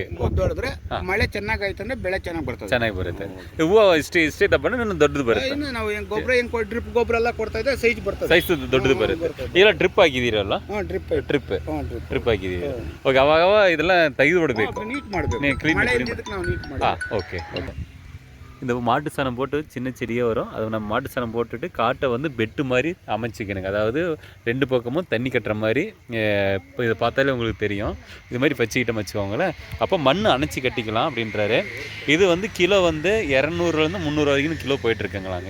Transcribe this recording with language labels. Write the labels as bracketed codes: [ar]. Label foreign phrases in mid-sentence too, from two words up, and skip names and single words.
[kn] ಮದ್ದು ಹೊಡೆದ್ರೆ ಮಳೆ ಚೆನ್ನಾಗಿ ಆಯ್ತಂದ್ರೆ ಬೆಳೆ ಚೆನ್ನಾಗಿ ಬರುತ್ತೆ. ಹೂವು ಇಷ್ಟೇ ದಬ್ಬ ದೊಡ್ಡದು ಬರುತ್ತೆ. ಇನ್ನು ನಾವು ಗೊಬ್ಬರ ಹೆಂಗ್ ಡ್ರಿಪ್ ಗೊಬ್ಬರ ಎಲ್ಲ ಕೊಡ್ತಾ ಇದ್ರೆ ಸೈಜ್ ಬರ್ತದೆ. ಸೈಜ್ ದೊಡ್ಡದು ಬರುತ್ತೆ. ಇಲ್ಲ ಡ್ರಿಪ್ ಆಗಿದ್ದೀರಲ್ಲ? ಡ್ರಿಪ್ ಆಗಿದ್ದೀರಿ. ಓಕೆ. ಅವಾಗ ಇದೆಲ್ಲ ತೆಗೆದು ಬಿಡಬೇಕು. நீட் ಮಾಡಬೇಕು. [ta] மழை இருக்கு [kn] ನಾವು நீட் ಮಾಡಿ. [ta] ஓகே. இந்த மாட்டு சாணம் போட்டு சின்ன செடியே வரும். அதை நம்ம மாட்டு சாணம் போட்டுட்டு காட்டை வந்து பெட்டு மாதிரி அமைச்சிக்கணுங்க. அதாவது 2 பக்கமும் தண்ணி கட்டுற மாதிரி. இப்போ இதை பார்த்தாலே உங்களுக்கு தெரியும். இது மாதிரி வச்சுக்கிட்டோம் வச்சுக்கோங்களேன். அப்போ மண் அணைச்சி கட்டிக்கலாம் அப்படின்றாரு. இது வந்து கிலோ வந்து 200லேருந்து 300 வரைக்கும் கிலோ போயிட்டுருக்குங்களாங்க.